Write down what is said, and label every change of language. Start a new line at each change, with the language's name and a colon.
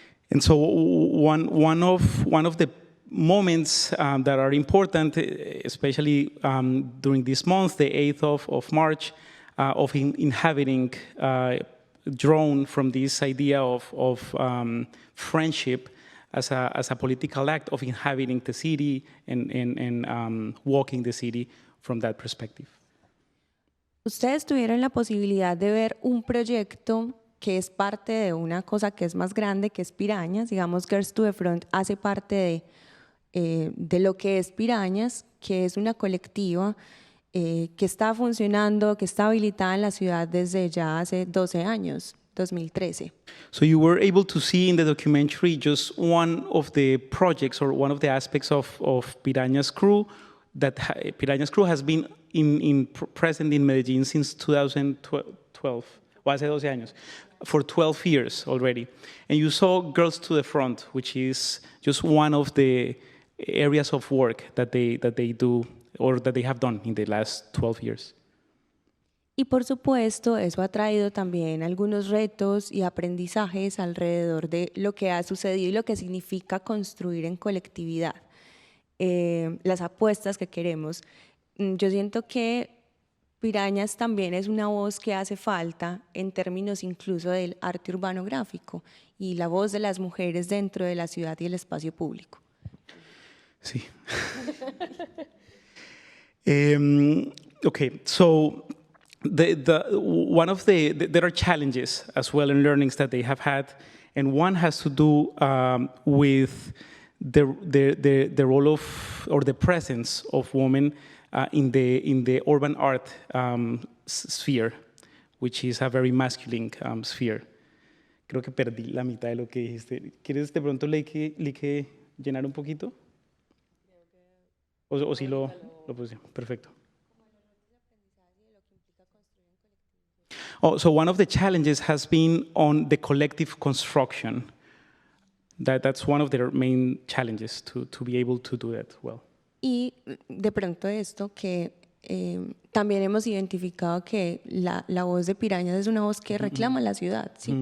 English: And so one of the moments that are important, especially during this month, the 8th of March, of inhabiting, drawn from this idea of friendship as a political act of inhabiting the city and walking the city from that perspective.
Spanish: Ustedes tuvieron la posibilidad de ver un proyecto que es parte de una cosa que es más grande, que es Pirañas. Digamos, Girls to the Front hace parte de lo que es Pirañas, que es una colectiva que está funcionando, que está habilitada en la ciudad desde ya hace 12 años, 2013.
English: So you were able to see in the documentary just one of the projects or one of the aspects of Pirañas Crew, that Pirañas Crew has been present in Medellín since 2012, o hace 12 años, for 12 years already. And you saw Girls to the Front, which is just one of the areas of work that they do or that they have done in the last 12 years.
Spanish: Y por supuesto, eso ha traído también algunos retos y aprendizajes alrededor de lo que ha sucedido y lo que significa construir en colectividad. Las apuestas que queremos. Yo siento que Pirañas también es una voz que hace falta en términos incluso del arte urbano gráfico y la voz de las mujeres dentro de la ciudad y el espacio público. Sí.
English: Okay, so there are challenges as well and learnings that they have had, and one has to do with the role of or the presence of women in the urban art sphere, which is a very masculine sphere.
Spanish: Creo que perdí la mitad de lo que dijiste. ¿Quieres de pronto llenar un poquito? O si lo puse. Perfecto.
English: Oh, so one of the challenges has been on the collective construction. That's one of their main challenges to be able to do that well.
Spanish: Y de pronto esto que también hemos identificado que la voz de Pirañas es una voz que reclama la ciudad, ¿sí?